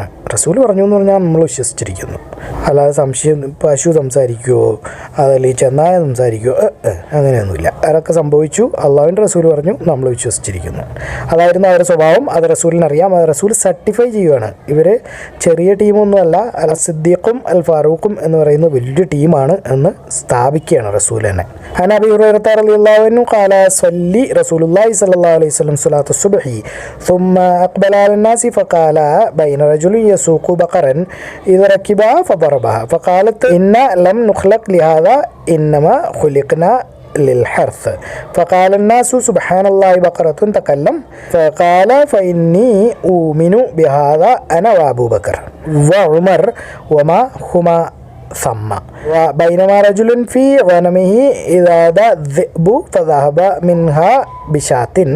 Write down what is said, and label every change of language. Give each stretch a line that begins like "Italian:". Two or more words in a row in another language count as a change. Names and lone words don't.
Malayalam: റസൂൽ പറഞ്ഞു എന്ന് പറഞ്ഞാൽ നമ്മൾ വിശ്വസിച്ചിരിക്കുന്നു. അല്ലാതെ സംശയം പശു സംസാരിക്കുമോ അതല്ലെങ്കിൽ ചെന്നായ സംസാരിക്കുമോ അങ്ങനെയൊന്നുമില്ല. അതൊക്കെ സംഭവിച്ചു. അള്ളാഹുവിൻ്റെ റസൂൽ പറഞ്ഞു, നമ്മൾ വിശ്വസിച്ചിരിക്കുന്നു. അതായിരുന്നു അവരുടെ സ്വഭാവം. അത് റസൂലിനറിയാം. അത് റസൂൽ സർട്ടിഫൈ ചെയ്യുകയാണ്. ഇവർ ചെറിയ ടീമൊന്നുമല്ല, അൽ സിദ്ദീഖും അൽ ഫാറൂഖും എന്ന് പറയുന്ന വലിയ ടീമാണ് എന്ന് സ്ഥാപിക്കുകയാണ് റസൂൽ തന്നെ.
Arabic: عن أبي هريرة رضي الله عنه قال صلي رسول الله صلى الله عليه وسلم صلاة الصبح ثم أقبل على الناس فقال بين رجل يسوق بقرا إذا ركبها فضربها فقالت إنا لم نخلق لهذا إنما خلقنا للحرث فقال الناس سبحان الله بقرة تكلم فقال فإني أؤمن بهذا أنا وأبو بكر وعمر وما هما ثم وبينما رجل في غنمه إذا ذا الذئب فذهب منها بشاة